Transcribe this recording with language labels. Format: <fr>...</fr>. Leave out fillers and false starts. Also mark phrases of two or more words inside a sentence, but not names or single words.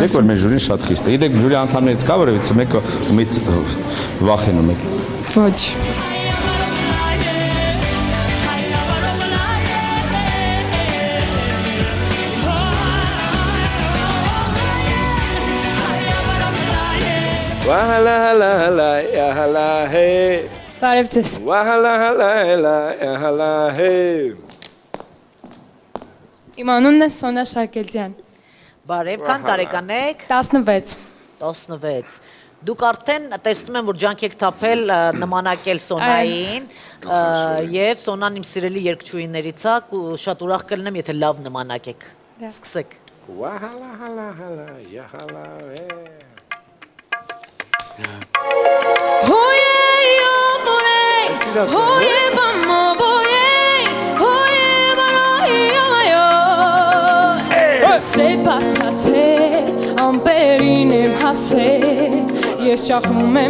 <hy>ասում։ Դուք գիտեք, որ մեր ժյուրին շատ խիստ է։ Գիտեք, ժյուրի անդամներից կա, որևիցե մեկը ումից վախենում եք։ Ոչ։ Wahala hala hala ya hala hey. Բարև ձեզ։ Wahala hala hala ya hala hey. Իմ անունն է Սոնա Շագելցյան։ Բարև, քան տարեկան եք։ 16։ 16։ Դուք արդեն տեսնում եմ, որ ջանք եք թափել նմանակել Սոնային եւ Սոնան իմ սիրելի երգչուհիներից է, շատ ուրախ կլինեմ, եթե լավ նմանակեք։ Սկսեք։ Wahala hala hala ya hala hey. Ամպերին եմ հասել, ես ճախնում եմ</hy>